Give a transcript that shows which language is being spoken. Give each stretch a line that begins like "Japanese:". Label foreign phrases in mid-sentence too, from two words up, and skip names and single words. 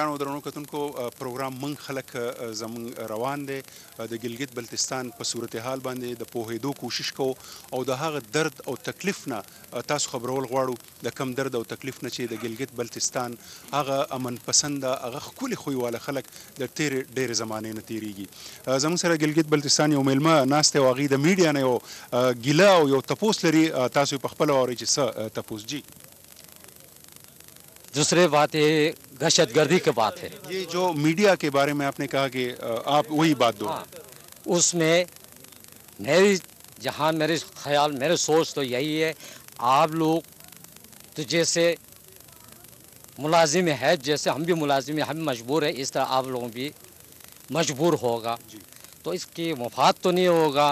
Pashto: ګرانو درنو کتونکو پروګرام من خلک زموږ روان دی د ګلګت بلتستان په صورتحال باندې د پوهېدو کوشش کوو او د هغه درد او تکلیف نه تاسو خبرول غواړو د کم درد او تکلیف نه چې د ګلګت بلتستان هغه امن پسنده هغه ښکلي خوی والا خلک د ډېرې زمانې نه تېرېږي. زموږ سره ګلګت بلتستان یو میلمه ناست دی او هغوی د میډیا نه یو ګیله او یو تپوس لري. تاسو یې پخپله واورئ چې څه تپوس جی.
Urdu: دوسری بات یہ دہشت گردی کی بات ہے. یہ جو میڈیا کے بارے میں آپ نے کہا کہ آپ وہی بات دو. اس میں میرے خیال میرے سوچ تو یہی ہے آپ لوگ تو جیسے ملازم ہے جیسے ہم بھی ملازم ہیں ہم مجبور ہیں اس طرح آپ لوگ بھی مجبور ہوگا تو اس کی مفاد تو نہیں ہوگا.